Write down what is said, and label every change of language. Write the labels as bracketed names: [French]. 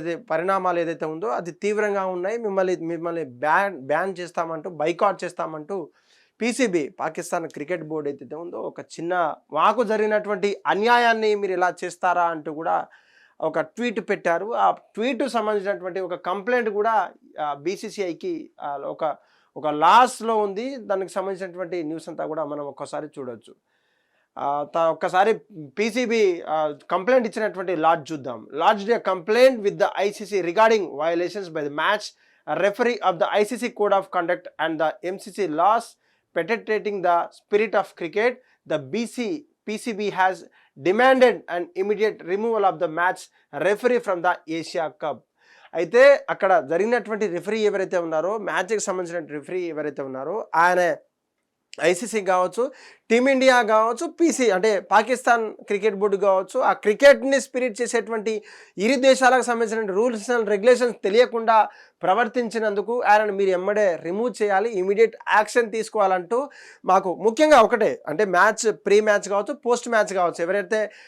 [Telugu] పరిణామాలు ఏదైతే ఉందో అది తీవ్రంగా ఉన్నాయి, మిమ్మల్ని బ్యాన్ చేస్తామంటూ, బైకాట్ చేస్తామంటూ పీసీబీ పాకిస్తాన్ క్రికెట్ బోర్డు ఏదైతే ఉందో ఒక చిన్న మాకు జరిగినటువంటి అన్యాయాన్ని మీరు ఇలా చేస్తారా అంటూ కూడా ఒక ట్వీట్ పెట్టారు. ఆ ట్వీట్ సంబంధించినటువంటి ఒక కంప్లైంట్ కూడా బీసీసీఐకి ఒక ఒక లాస్లో ఉంది. దానికి సంబంధించినటువంటి న్యూస్ అంతా కూడా మనం ఒక్కసారి చూడొచ్చు. ఒక్కసారి పీసీబీ కంప్లైంట్ ఇచ్చినటువంటి లాడ్జ్ చూద్దాం. [English] Lodged a complaint with the ICC regarding violations by the match referee of the ICC Code of Conduct and the MCC laws perpetrating the spirit of cricket. The PCB has demanded an immediate removal of the match referee from the Asia Cup. [Telugu] అయితే అక్కడ జరిగినటువంటి referee ఎవరైతే ఉన్నారో, మ్యాచ్కి సంబంధించిన referee ఎవరైతే ఉన్నారో ఆయన ఐసీసీ కావచ్చు, టీమిండియా కావచ్చు, పీసీ అంటే పాకిస్తాన్ క్రికెట్ బోర్డు కావచ్చు, ఆ క్రికెట్ని స్పిరిట్ చేసేటువంటి ఇరు దేశాలకు సంబంధించిన రూల్స్ అండ్ రెగ్యులేషన్స్ తెలియకుండా ప్రవర్తించినందుకు ఆయనను మీరు ఎమ్మడే రిమూవ్ చేయాలి, ఇమీడియట్ యాక్షన్ తీసుకోవాలంటూ మాకు ముఖ్యంగా ఒకటే, అంటే మ్యాచ్ ప్రీ మ్యాచ్ కావచ్చు, పోస్ట్ మ్యాచ్ కావచ్చు, ఎవరైతే